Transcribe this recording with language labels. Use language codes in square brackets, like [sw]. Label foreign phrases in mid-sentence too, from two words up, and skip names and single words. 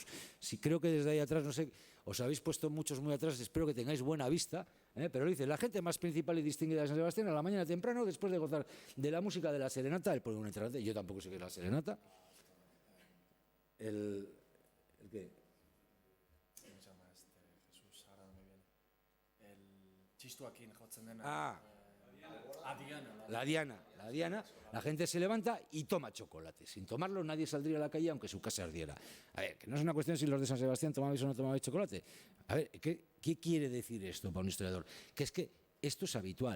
[es] Si creo que desde ahí atrás, no sé, os habéis puesto muchos muy atrás, espero que tengáis buena vista, pero dice, la gente más principal y distinguida de San Sebastián a la mañana temprano, después de gozar de la música de la serenata, él pone una entrada, yo tampoco sé qué es la serenata. ¿El qué? ¿Cómo se llama Jesús? Ahora no me viene. [eu] El Txistuakin jotzen dena. [es] La Diana, la gente se levanta y toma chocolate. Sin tomarlo nadie saldría a la calle aunque su casa ardiera. A ver, que no es una cuestión si los de San Sebastián tomabais o no tomabais chocolate. A ver, ¿qué quiere decir esto para un historiador? Que es que esto es habitual.